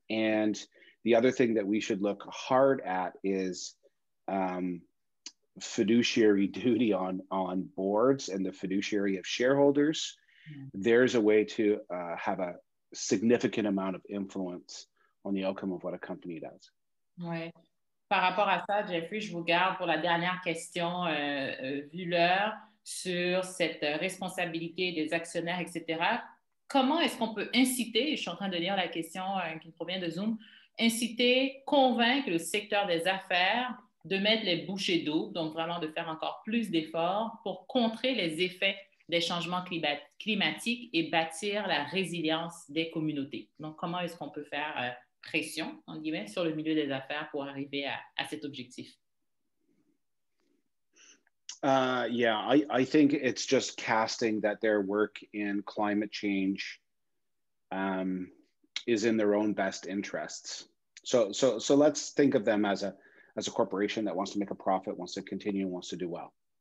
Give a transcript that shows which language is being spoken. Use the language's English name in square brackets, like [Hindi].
[English] And the other thing that we should look hard at is fiduciary duty on boards and the fiduciary of shareholders. Mm-hmm. There's a way to have a significant amount of influence on the outcome of what a company does. [French] Ouais. Par rapport à ça, Jeffrey, je vous garde pour la dernière question, vu l'heure, sur cette responsabilité des actionnaires, etc. Comment est-ce qu'on peut inciter, je suis en train de lire la question qui provient de Zoom, inciter, convaincre le secteur des affaires de mettre les bouchées doubles, donc vraiment de faire encore plus d'efforts pour contrer les effets des changements climatiques et bâtir la résilience des communautés. Donc, comment est-ce qu'on peut faire pression, en guillemets, sur le milieu des affaires pour arriver à cet objectif? [English] Yeah, I think it's just casting that their work in climate change is in their own best interests. So let's think of them as a corporation that wants to make a profit, wants to continue, wants to do well.